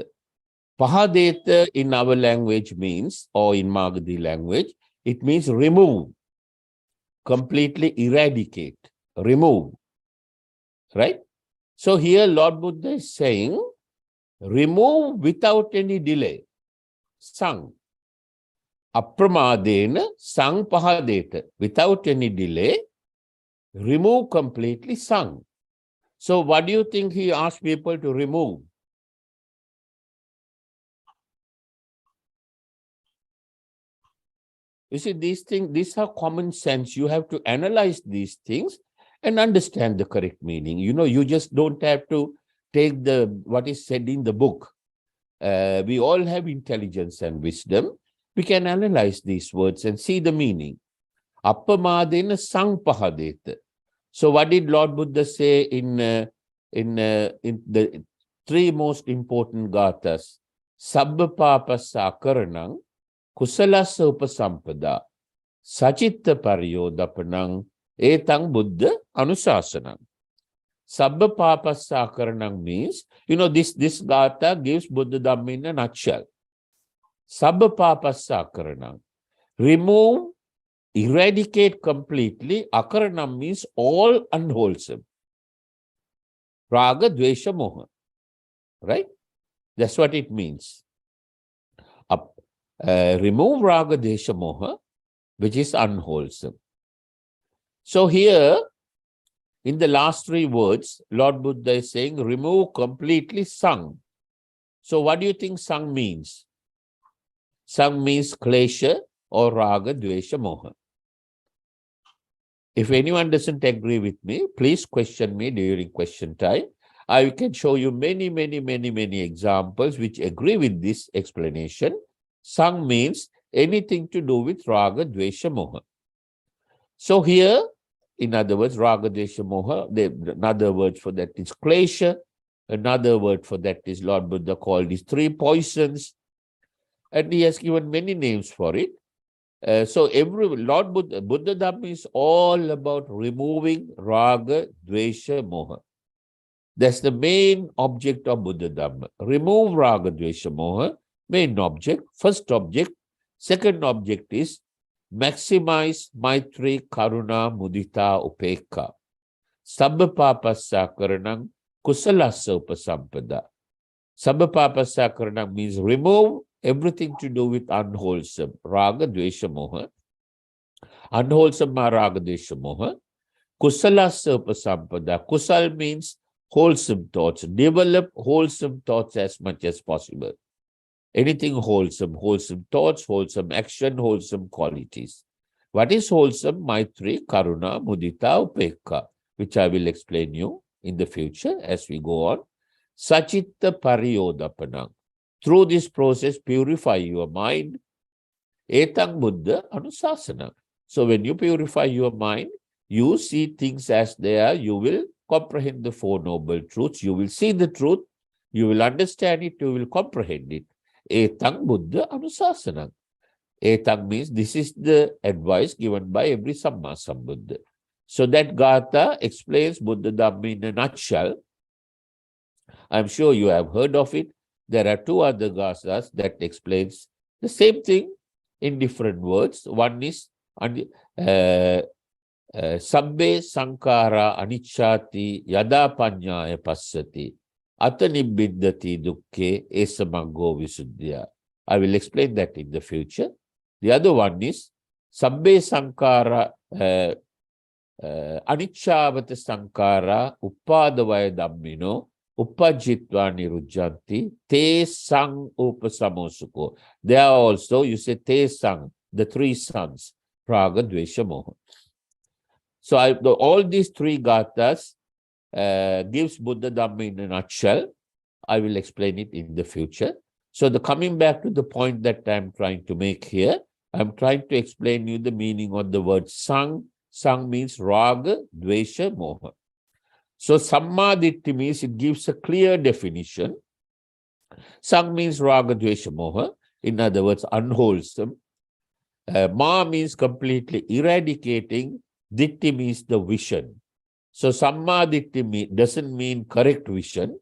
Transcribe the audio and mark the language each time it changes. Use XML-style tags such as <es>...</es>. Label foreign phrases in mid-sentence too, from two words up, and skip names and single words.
<en>Pahadeta in our language means, or in Magadhi language, it means remove. Completely eradicate. Remove. Right? So here Lord Buddha is saying, remove without any delay. Sang.</en> <pi>Apramadena sang pahadeta.</pi> <en>Without any delay, remove completely sang. So what do you think he asked people to remove? You see, these are common sense. You have to analyze these things and understand the correct meaning. You just don't have to take what is said in the book. We all have intelligence and wisdom. We can analyze these words and see the meaning.</en> <pi>Appamadena sangpahadeta.</pi> <en>So what did Lord Buddha say in the three most important gathas?</en> <pi>Sabba papasa karanang, kusalasa upasampada, sachitta pariyodapanang, etang Buddha anusasanang. Sabba papasa karanang</pi> <en>means, this gatha gives Buddha Dhamma in a nutshell.</en> <pi>Sabba papasa karanang.</pi> <en>Remove, eradicate completely. Akaranam means all unwholesome.</en> <pi>Raga, dvesha, moha.</pi> <en>Right? That's what it means. Remove</en> <pi>raga, dvesha, moha,</pi> <en>which is unwholesome. So here, in the last three words, Lord Buddha is saying, remove completely sang. So what do you think sang means? Sang means klesha or</en> <pi>raga, dvesha, moha.</pi> <en>If anyone doesn't agree with me, please question me during question time. I can show you many examples which agree with this explanation. Sang means anything to do with</en> <pi>raga, dvesha, moha.</pi> <en>So here, in other words,</en> <pi>raga, dvesha, moha,</pi> <en>another word for that is klesha. Another word for that is Lord Buddha called these three poisons. And he has given many names for it. So Lord Buddha Dhamma is all about removing</en> <pi>raga, dvesha, moha.</pi> <en>That's the main object of Buddha Dhamma. Remove</en> <pi>raga, dvesha, moha,</pi> <en>main object, first object. Second object is maximize</en> <pi>maitri, karuna, mudita, upekha. Sabba papasa karanang, kusalasa upasampada. Sabba papasa karanang</pi> <en>means remove everything to do with unwholesome,</en> <pi>raga, dvesha, moha. Unwholesome raga, dvesha, moha. Kusalasa upasampada.</pi> <en>Kusal means wholesome thoughts. Develop wholesome thoughts as much as possible. Anything wholesome, wholesome thoughts, wholesome action, wholesome qualities. What is wholesome?</en> <pi>Maitri, karuna, mudita, upekha,</pi> <en>which I will explain you in the future as we go on.</en> <pi>Sachitta pariyodapanang.</pi> <en>Through this process, purify your mind.</en> <pi>Etang Buddha anusasana.</pi> <en>So when you purify your mind, you see things as they are, you will comprehend the Four Noble Truths, you will see the truth, you will understand it, you will comprehend it.</en> <pi>Etang Buddha anusasana.</pi> <en>Etang means this is the advice given by every</en> <pi>Samma Sambuddha.</pi> <en>So that Gatha explains Buddha Dhamma in a nutshell. I'm sure you have heard of it. There are two other gathas that explains the same thing in different words. One is</en> <pi>Sabbe Sankara Anicchati Yada Panyaya Passati Atanibbindati Dukke Esamaggo Visuddhya.</pi> <en>I will explain that in the future. The other one is</en> <pi>Sabbe Sankara Anicchavata Sankara Uppadavaya Dhammino Uppajjitva Nirujjanti Te Sang Upasamosuko.</pi> <en>There are also, you say</en> <pi>Te Sang,</pi> <en>the three sons,</en> <pi>Raga, Dvesha, Moha.</pi> <en>So all these three gathas gives Buddha Dhamma in a nutshell. I will explain it in the future. So coming back to the point that I'm trying to make here, I'm trying to explain you the meaning of the word sang. Sang means</en> <pi>raga, dvesha, moha.</pi> <en>So sammaditthi means it gives a clear definition. Sang means</en> <pi>raga, dvesha, moha.</pi> <en>In other words, unwholesome. Ma means completely eradicating. Ditti means the vision. So sammaditthi doesn't mean correct vision.</en>